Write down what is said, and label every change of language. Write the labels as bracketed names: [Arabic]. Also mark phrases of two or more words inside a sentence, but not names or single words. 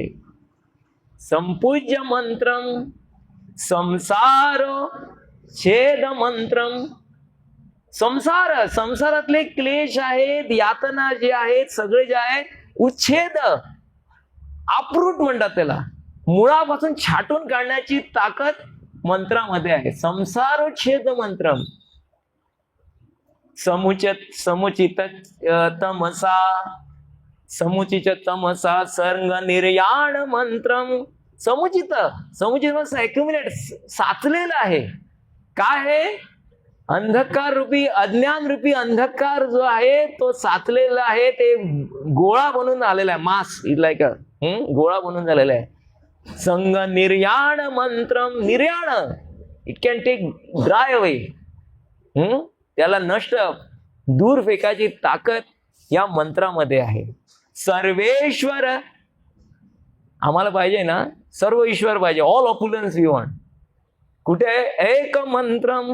[Sanskrit] संपूज्य मंत्रम संसार छेद मंत्रम. [Marathi] संसारातले क्लेश आहेत, यातना जे आहेत, सगळे जे आहेत, उच्छेद, अप्रूट म्हणतात त्याला, मुळापासून छाटून काढण्याची ताकद मंत्रामध्ये आहे. [Sanskrit] संसार छेद मंत्रम. समुचित तमसा सर्ग निर्याण मंत्रम. [English] समुचित ॲक्युमुलेट, [Marathi] साचलेलं आहे. काय आहे? अंधकार रूपी, अज्ञान रूपी अंधकार जो आहे तो साचलेला आहे. ते गोळा बनून आलेला आहे. [English] mass like [Marathi] गोळा बनून झालेला आहे. [Sanskrit] संग निर्याण मंत्रम. निर्याण, [English] it can take dry away. [Marathi] त्याला नष्ट, दूर फेकायची ताकद या मंत्रामध्ये आहे. सर्वेश्वर, आम्हाला पाहिजे ना, सर्व ईश्वर पाहिजे. [English] all opulence we want. [Marathi] कुठे? एक मंत्रम.